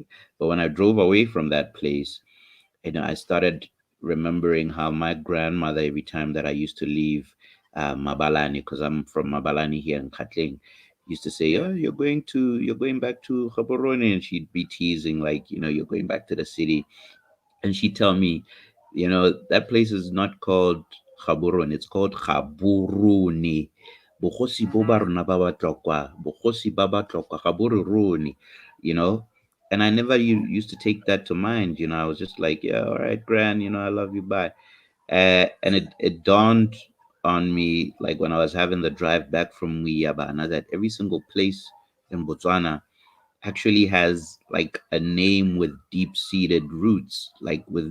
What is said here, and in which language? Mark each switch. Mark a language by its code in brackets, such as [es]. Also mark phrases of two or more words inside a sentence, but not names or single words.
[en] But when I drove away from that place, I started remembering how my grandmother, every time that I used to leave Mabalani, because I'm from Mabalani here in Katling, used to say, Yeah. "Oh, you're going back to Gaborone," and she'd be teasing like, "You're going back to the city." And she tell me, that place is not called Gaborone, it's called Gaborone. [tn] Bogosi bo ba Mhm. rona ba batla kwa, bogosi ba batla kwa Gaborone, [en] you know. And I never used to take that to mind, I was just like, yeah, all right, grand, I love you, bye. And it dawned on me, like when I was having the drive back from Muyabana, that every single place in Botswana actually has like a name with deep seated roots, like with